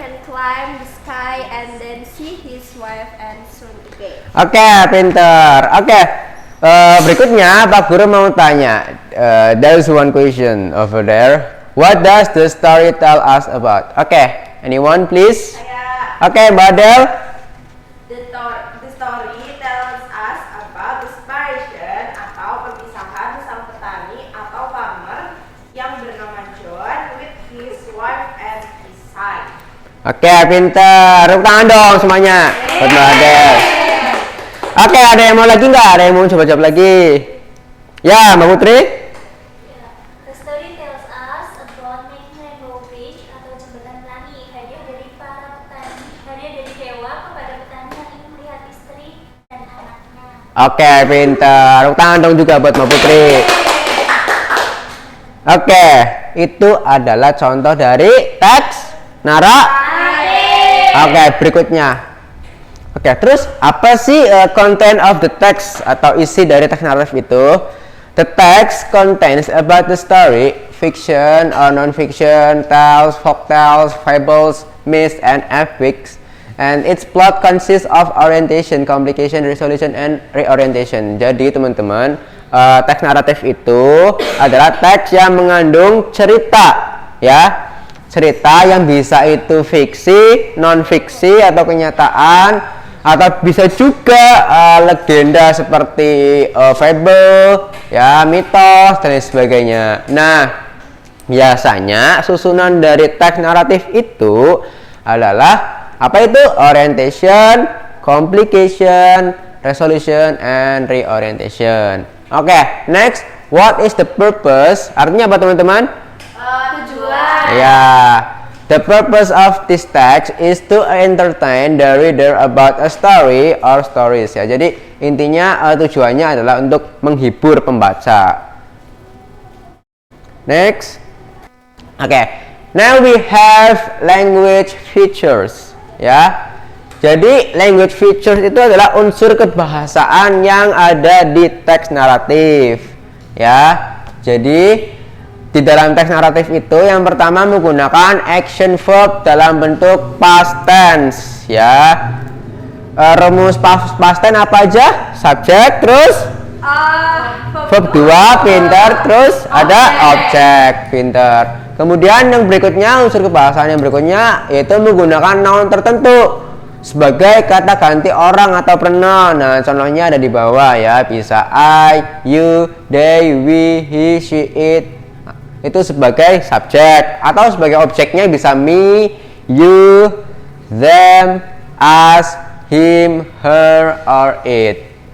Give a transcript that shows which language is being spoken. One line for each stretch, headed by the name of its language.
English: climb the sky and then see his wife and son again.
Indonesian: Oke, pinter. Oke, berikutnya Pak Guru mau tanya.
English: There's one question over there. What does the story tell us about? Oke, anyone please? Oke, Mbak Del. The story tells us about the separation
Indonesian: atau perpisahan sang petani atau
English: farmer
Indonesian: yang bernama
English: John with his wife and his son.
Indonesian: Oke, pinter. Tepuk tangan dong semuanya. Buat Mbak Del. Oke, ada yang mau lagi nggak? Ada yang mau coba jawab lagi? Ya, Mbak Putri.
English: The story tells us about making rainbow bridge
Indonesian: atau jembatan tani, hadiah dari para petani, hadiah dari dewa kepada petani yang ingin melihat istri dan anaknya. Oke, pinter. Tepuk tangan dong juga buat Mbak Putri. Oke, itu adalah contoh dari teks naratif. Oke, berikutnya. Oke, terus apa sih
English: content of the text
Indonesian: atau isi dari teks naratif itu?
English: The text contains about the story, fiction or non-fiction, tales, folk tales, fables, myths, and epics. And its plot consists of orientation, complication, resolution, and reorientation.
Indonesian: Jadi teman-teman, teks naratif itu adalah teks yang mengandung cerita, ya. Cerita yang bisa itu fiksi, non-fiksi atau kenyataan, atau bisa juga legenda seperti fable, ya, mitos dan lain sebagainya. Nah, biasanya susunan dari teks naratif itu adalah apa itu?
English: Orientation, complication, resolution, and reorientation. Oke, next, what is the purpose?
Indonesian: Artinya apa teman-teman? Tujuan.
English: Ya, the purpose of this text is to entertain the reader about a story or stories.
Indonesian: Ya, jadi intinya tujuannya adalah untuk menghibur pembaca.
English: Next, oke, now we have language features.
Indonesian: Ya, jadi language features itu adalah unsur kebahasaan yang ada di teks naratif. Ya, jadi di dalam teks naratif itu yang pertama menggunakan action verb dalam bentuk past tense, ya. Rumus past tense apa aja? Subjek, terus verb 2, pinter, terus ada objek, pinter. Kemudian yang berikutnya, unsur kebahasaan yang berikutnya yaitu menggunakan noun tertentu sebagai kata ganti orang atau pronoun. Nah, contohnya ada di bawah, ya. Bisa I, you, they, we, he, she, it. Itu sebagai subjek, atau sebagai objeknya bisa me, you, them, us, him, her, or it.